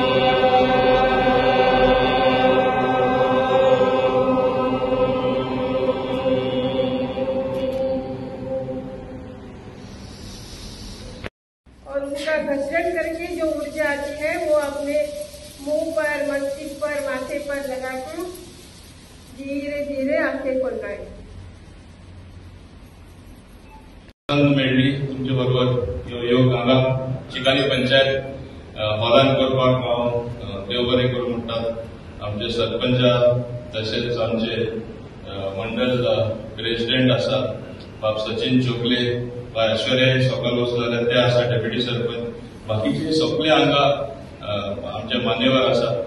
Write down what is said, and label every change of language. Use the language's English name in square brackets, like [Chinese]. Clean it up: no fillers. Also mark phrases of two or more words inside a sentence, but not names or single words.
[Hindi] और उनका घसरण करके जो ऊर्जा आती है वो अपने मुंह पर मस्तिष्क पर माथे पर लगा के धीरे धीरे आंखें खोलना है। [Konkani] मेळ्ळी तुमचे बरोबर योग हांगा चिकाली पंचायत हॉलान करपाक हांव देव बरें करूं म्हणटात आमचे सरपंच तशेंच आमचे मंडळ प्रेसिडेंट आसा बाब सचिन चोगले बा ऐश्वर्या सकाळ वचले ते आसा डेप्युटी सरपंच बाकीचे सगळे हांगा आमचे मान्यवर आसा